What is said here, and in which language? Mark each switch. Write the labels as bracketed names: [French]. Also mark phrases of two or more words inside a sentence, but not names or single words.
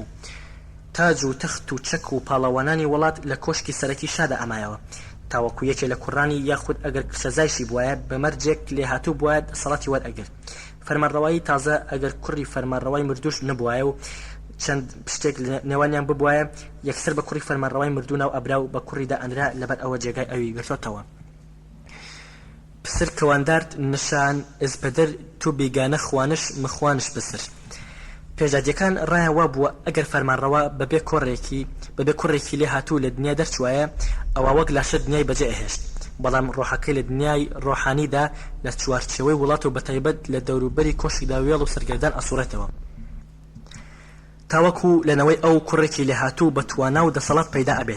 [Central Kurdish] تاج و تەخت و چەک و پاڵەوانانی وڵات لە کۆشکی سەرەکی شادا ئەمایەوە، تاوەکو یەکێ لە کوڕانی یاخود ئەگەر کشەزایشی بووایە بە مەرجێک لێ هاتوو بووایە سەڵاتی وەرئەگرت. فەرمانڕەوایی تازە ئەگەر کوڕی فەرمانڕەوای مردوش نەبووایە و چەند پشتێک نێوانیان ببوایە، یەکسەر بە کوڕی فەرمانڕەوای مردوو ناو ئەبرا و بە کوڕیدا ئەنرا، لەبەر ئەوە جێگای ئەوی گرتوتەوە. [Persian] پسر کەواندارد نشان ئزبەدەر تو بیگانە خوانش مخوانش بسر. [Central Kurdish] پێشدادیەکان ڕایان وا بووە ئەگەر فەرمانڕەوا بەبێ کوڕێکی لێ هاتوو لە دنیا دەرچوایە ئەوە وەک لاشە دنیای بەجێ ئەهێشت، بەڵام ڕۆحەکەی لە دنیای ڕۆحانیدا لە چوارچێوەی وڵات و بەتایبەت لە دەوروبەری کۆشیدا وێڵ و سەرگەردان ئەسوڕێتەوە، تاوەکو لەنەوەی ئەو کوڕێکی لێ هاتوو بە توانا و دەسەڵات پەیدا ئەبێت.